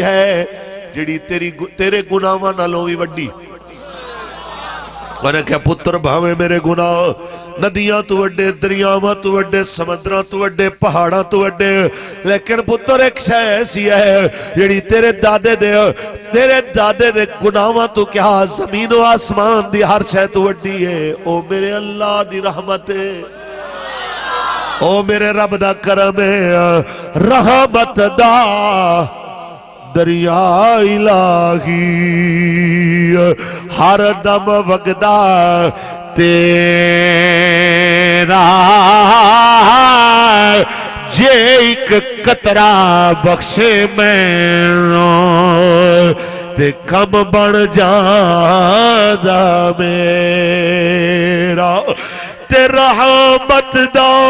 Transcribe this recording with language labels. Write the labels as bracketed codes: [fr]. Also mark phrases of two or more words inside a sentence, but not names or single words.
[pa] ہے جڑی تیرے گناہاں نالوں بھی وڈی انہیں کہا پتر بھاوے میرے گناہ ندیاں تو وڈے دریاواں تو وڈے سمندراں تو وڈے پہاڑاں تو وڈے لیکن پتر ایک شے ایسی ہے جڑی تیرے دادے دے گناہاں تو کیا زمین و آسمان دی ہر شے تو وڈی ہے او میرے اللہ دی رحمت ہے او میرے رب دا کرم ہے رحمت دا دریا الہی ہر دم وگدا تیرا جے ایک قطرہ بخشے میں تے کم بن جادا میرا تے رحمت دا